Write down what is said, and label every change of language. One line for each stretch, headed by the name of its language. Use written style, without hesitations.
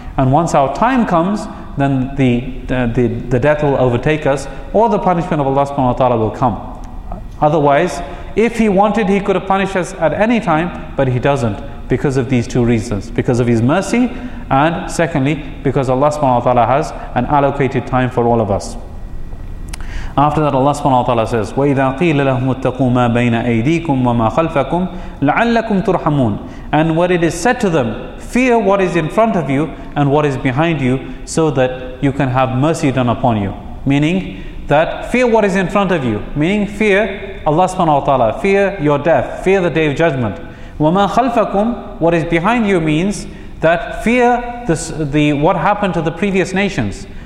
English: And once our time comes, then the death will overtake us, or the punishment of Allah subhanahu wa ta'ala will come. Otherwise, if He wanted, He could have punished us at any time, but He doesn't, because of these two reasons. Because of His mercy, and secondly, because Allah subhanahu wa ta'ala has an allocated time for all of us.
Arabic: After that, Allah subhanahu wa ta'ala says, وَإِذَا قِيلَ لَهُمُ اتَّقُوا مَا بَيْنَ أَيْدِيكُمْ وَمَا خَلْفَكُمْ لَعَلَّكُمْ تُرْحَمُونَ.
English: And what it is said to them, fear what is in front of you and what is behind you, so that you can have mercy done upon you. Meaning that fear what is in front of you, meaning fear Allah subhanahu wa ta'ala, fear your death, fear the day of judgment.
Arabic: وَمَا خَلْفَكُمْ,
English: what is behind you, means that fear the what happened to the previous nations.